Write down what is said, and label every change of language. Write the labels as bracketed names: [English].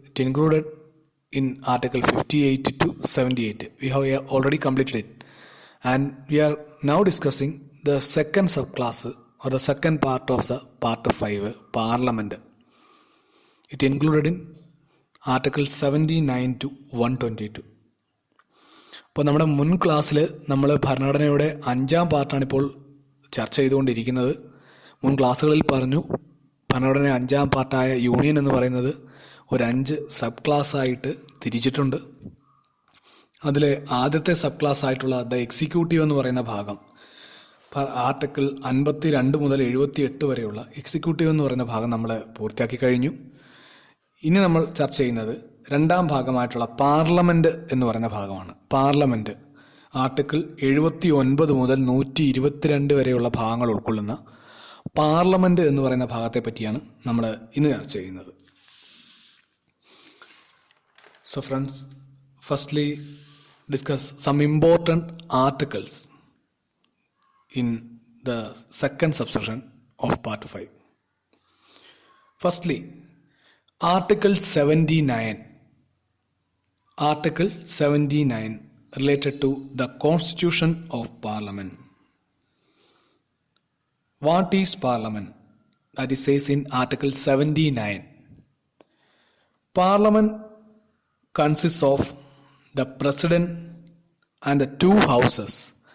[English] It included in Article 58 to 78. We have already completed it. And we are now discussing the second subclass or the second part of the Part 5, Parliament. It included in Article 79 to 122. [Malayalam] അപ്പോൾ നമ്മുടെ മുൻ ക്ലാസ്സിൽ നമ്മൾ ഭരണഘടനയുടെ 5ാം പാർട്ടാണിപ്പോൾ ചർച്ച ചെയ്തുകൊണ്ടിരിക്കുന്നത്. മുൻ ക്ലാസ്സുകളിൽ പറഞ്ഞു ഭരണഘടന 5ാം പാർട്ടായ യൂണിയൻ എന്ന് പറയുന്നത് ഒരു 5 സബ് ക്ലാസ് ആയിട്ട് തിരിച്ചിട്ടുണ്ട്. അതിലെ ആദ്യത്തെ സബ് ക്ലാസ് ആയിട്ടുള്ള ദ എക്സിക്യൂട്ടീവ് എന്ന് പറയുന്ന ഭാഗം ആർട്ടിക്കിൾ 52 മുതൽ 78 വരെയുള്ള എക്സിക്യൂട്ടീവ് എന്ന് പറയുന്ന ഭാഗം നമ്മൾ പൂർത്തിയാക്കി കഴിഞ്ഞു. ഇനി നമ്മൾ ചർച്ച ചെയ്യുന്നത് 2ാം ഭാഗമായിട്ടുള്ള പാർലമെന്റ് എന്ന് പറയുന്ന ഭാഗമാണ്. പാർലമെന്റ് ആർട്ടിക്കിൾ 79 മുതൽ 122 വരെയുള്ള ഭാഗങ്ങൾ ഉൾക്കൊള്ളുന്ന പാർലമെന്റ് എന്ന് പറയുന്ന ഭാഗത്തെ പറ്റിയാണ് നമ്മൾ ഇന്ന് ചർച്ച ചെയ്യുന്നത്. [English] So friends, firstly discuss some important articles in the second subsection of part 5. Firstly Article 79. Article 79 related to the Constitution of Parliament. What is Parliament? That is says in Article 79. Parliament consists of the President and the 2 houses.